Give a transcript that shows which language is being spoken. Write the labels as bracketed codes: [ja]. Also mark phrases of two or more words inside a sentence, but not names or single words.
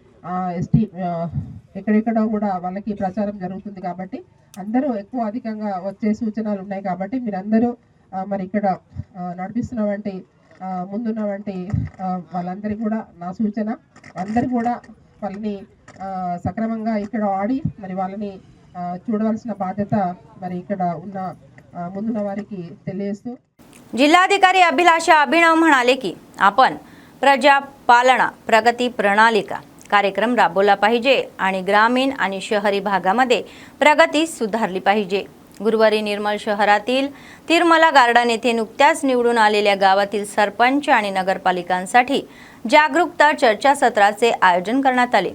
[te] ఎక్కడెక్కడ కూడా వాళ్ళకి ప్రచారం జరుగుతుంది కాబట్టి అందరూ ఎక్కువ అధికంగా వచ్చే సూచనలు ఉన్నాయి కాబట్టి మీరందరూ మరి ఇక్కడ నడిపిస్తున్నవంటి ముందున్నవంటి వాళ్ళందరికీ కూడా నా సూచన అందరూ కూడా వాళ్ళని సక్రమంగా ఇక్కడ ఆడి మరి వాళ్ళని చూడవలసిన బాధ్యత మరి ఇక్కడ ఉన్న ముందున్న వారికి తెలియజేస్తూ [mr] जिल्हाधिकारी अभिलाषा अभिनव म्हणाले की आपण प्रजापालना प्रगती प्रणालिका कार्यक्रम राबवला पाहिजे आणि ग्रामीण आणि शहरी भागामध्ये प्रगती सुधारली पाहिजे. गुरुवारी निर्मल शहरातील तिरमला गार्डन येथे नुकत्याच निवडून आलेल्या गावातील सरपंच आणि नगरपालिकांसाठी जागरूकता चर्चासत्राचे आयोजन करण्यात आले.